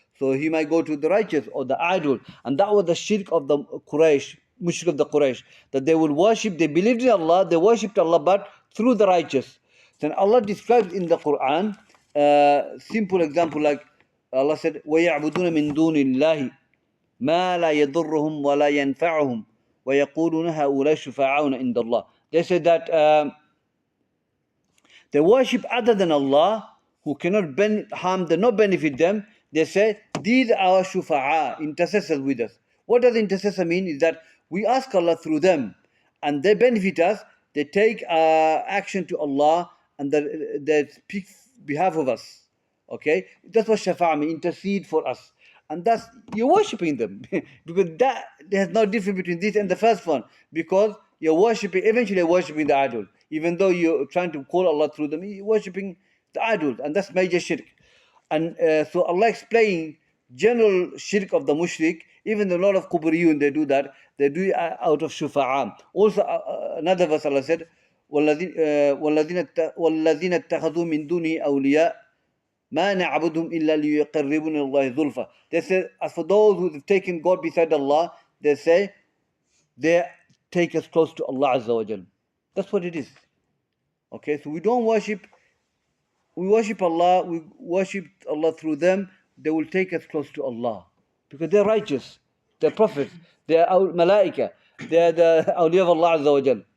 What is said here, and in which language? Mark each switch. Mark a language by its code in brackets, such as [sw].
[en] So he might go to the righteous or the idol. And that was the shirk of the Quraysh, mushrik of the Quraysh, that they would worship, they believed in Allah, they worshipped Allah, but through the righteous. Then Allah describes in the Quran, simple example, like Allah said, [ar] وَيَعْبُدُونَ مِن دُونِ اللَّهِ مَا لَا يَضُرُّهُمْ وَلَا يَنْفَعُهُمْ وَيَقُولُونَ هَؤُلَاءِ شُفَعَاؤُنَا عِندَ اللَّهِ. [en] They said that they worship other than Allah, who cannot harm them, not benefit them. They say, these are our shufa'a, intercessors with us. What does intercessor mean? Is that we ask Allah through them, and they benefit us. They take action to Allah, and they speak behalf of us. Okay, that's what shafa'a means, intercede for us. And that's, you're worshipping them. Because there's no difference between this and the first one. Because you're eventually worshipping the idol. Even though you're trying to call Allah through them, you're worshipping the idol. And that's major shirk. And so Allah explained general shirk of the mushrik. Even a lot of Quburiyun, they do that. They do it out of shufa'a. Also, another verse Allah said, [ar] وَالَّذِينَ اتَّخَذُوا مِن دُونِهِ أَوْلِيَاءَ مَا نَعْبُدُهُمْ إِلَّا لِيُقَرِّبُونَ اللَّهِ ذُلْفَى. [en] They say, as for those who have taken God beside Allah, they say, they take us close to Allah Azza wa Jal. That's what it is. Okay, so we worship Allah, we worship Allah through them. They will take us close to Allah. Because they're righteous, they're prophets, they're malaika, they're the awliya of Allah Azza wa Jal.